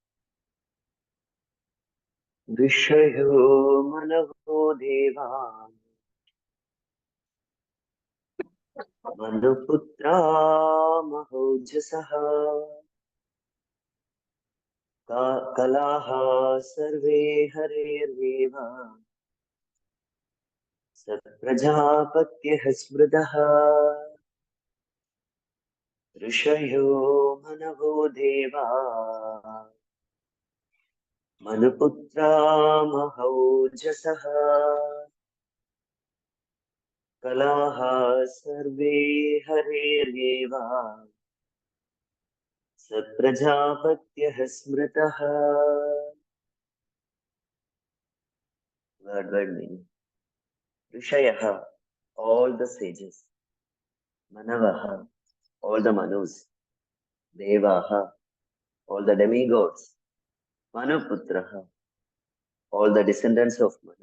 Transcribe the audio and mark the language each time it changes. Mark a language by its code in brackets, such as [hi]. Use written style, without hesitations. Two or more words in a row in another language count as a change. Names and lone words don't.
[sa] വിഷയോ മനവോ ദേവാ മനുപുത്രാ മഹോജസഃ കലാഃ സർവേ ഹരേർദേവ സത്പ്രജാപത്യഃ സ്മൃതഃ ഋഷയോ മനവോ ദേവാ മനുപുത്രാ മഹോജസഃ कलाः सर्वे हरेर्येव स प्रजापत्यः स्मृतः. [en] Word meaning. Rishayah, all the sages. Manavaha, all the manus. Devaha, all the demigods. Manuputraha, all the descendants of Manu.